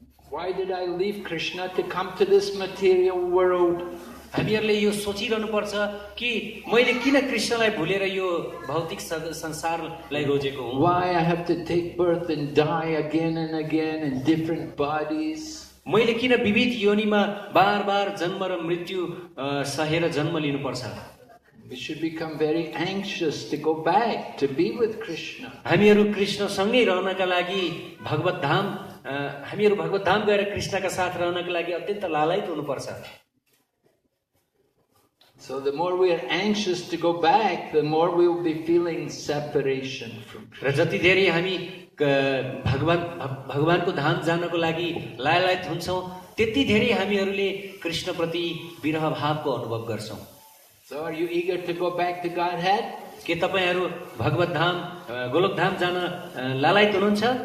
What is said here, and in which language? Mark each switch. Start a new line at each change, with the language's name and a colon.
English: Why did I leave Krishna to come to this material world?
Nepali: हामीहरुले यो सोचिरहनु पर्छ कि मैले किन कृष्णलाई भुलेर यो भौतिक संसारलाई रोजेको हुँ।
English: Why I have to take birth and die again and again in different bodies?
Nepali: मैले किन विविध योनिमा बार जन्म र मृत्यु सहेर जन्म लिनु पर्छ।
English: We should become very anxious to go back to be with Krishna.
Nepali: हामीहरु कृष्णसँगै रहनका लागि भगवत धाम गएर कृष्णका साथ रहनका लागि अत्यन्त लालायित हुनुपर्छ।
English: So the more we are anxious to go back, the more we will be feeling separation from Krishna.
Nepali: र जति धेरै हामी भगवानको धाम जानको लागि लालायित हुन्छौं, त्यति धेरै हामीहरुले कृष्ण प्रति विरह भावको अनुभव गर्छौं।
English: So are you eager to go back to Godhead?
Nepali: के तपाईहरु भगवत धाम गोलोक धाम जान लालायित हुनुहुन्छ?